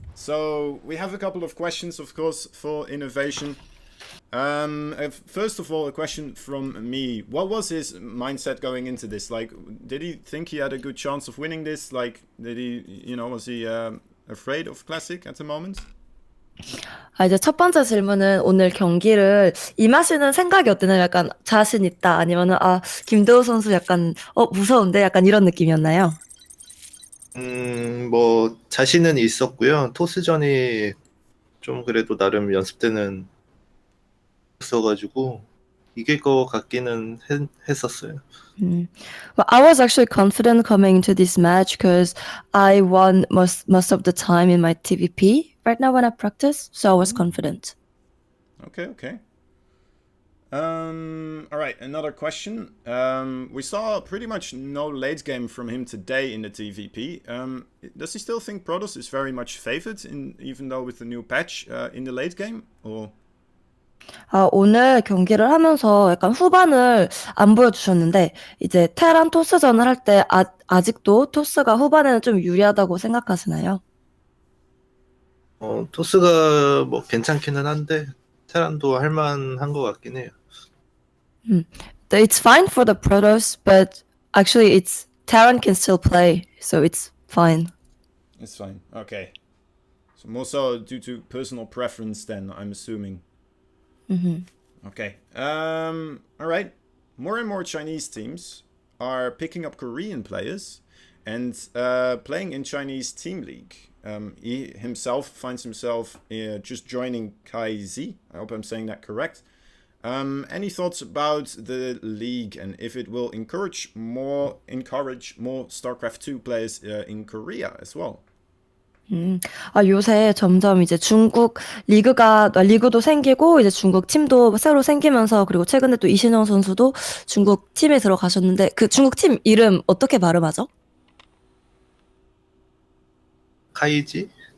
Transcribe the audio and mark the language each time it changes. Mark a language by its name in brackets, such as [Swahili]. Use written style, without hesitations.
[English] So we have a couple of questions, of course, for INnoVation. First of all, a question from me. What was his mindset going into this? Like, did he think he had a good chance of winning this? Like, did he, was he afraid of Classic at the moment? [Korean] 이제 첫 번째 질문은 오늘 경기를 임하시는 생각이 어땠나요? 약간 자신 있다 아니면은 김도우 선수 약간 무서운데 약간 이런 느낌이었나요? 뭐 자신은 있었고요. 토스전이 좀 그래도 나름 연습 때는 있어가지고 이길 것 같기는 했었어요. [English] Well, I was actually confident coming into this match because I won most of the time in my TVP right now when I practice, so I was confident. Okay. All right, another question. We saw pretty much no late game from him today in the TVP. Does he still think Protoss is very much favored, even though with the new patch in the late game? Or [Korean] 오늘 경기를 하면서 약간 후반을 안 보여주셨는데 이제 테란 토스전을 할 때 아직도 토스가 후반에는 좀 유리하다고 생각하시나요? 토스가 뭐 괜찮기는 한데 테란도 할만한 것 같긴 해요. [English] It's fine for the Protoss, but actually Terran can still play, so it's fine. it's fine. Okay. So more so due to personal preference, then I'm assuming. Okay. All right. More and more Chinese teams are picking up Korean players and playing in Chinese Team League. He himself finds himself just joining KaiZ. I hope I'm saying that correct. Any thoughts about the league and if it will encourage more StarCraft 2 players in Korea as well? [Korean] 요새 점점 이제 중국 리그도 생기고 이제 중국 팀도 새로 생기면서 그리고 최근에 또 이신영 선수도 중국 팀에 들어가셨는데 그 중국 팀 이름 어떻게 발음하죠? 카이지?